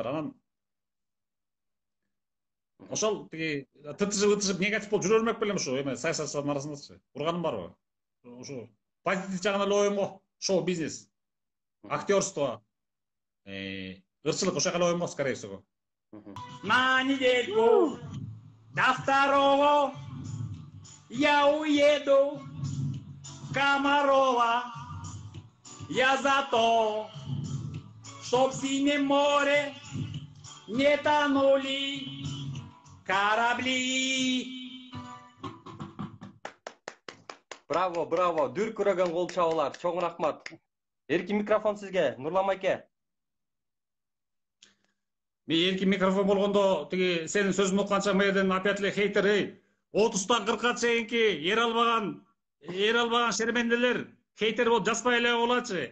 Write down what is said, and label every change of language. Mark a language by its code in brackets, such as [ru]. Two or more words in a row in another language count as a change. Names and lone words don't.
[ky] Анан ошол тиги тытышып негатив болуп жүрө бермек белем ушу эме саясатчылардын арасындачы. Урганым барбы? Ушу позитив жагынан эле оюм го. Шоу бизнес, актерство, ырчылык ошол жака эле оюм го, [ru] скорее всего. На недельку до второго я уеду в Комарова. Я за то, чтоб в синем море не тонули корабли. Браво, браво. [ky] Дүркүрөгөн кол чабуулар. Чоң рахмат. Эркин микрофон сизге, Нурлан майке. Мен эркин микрофон болгондо тиги сенин сөзүңдү укканча мына жерден опять эле хейтер, 30-тан 40-ка чейинки эр албаган шерменделер хейтер болуп жазбай эле болачы.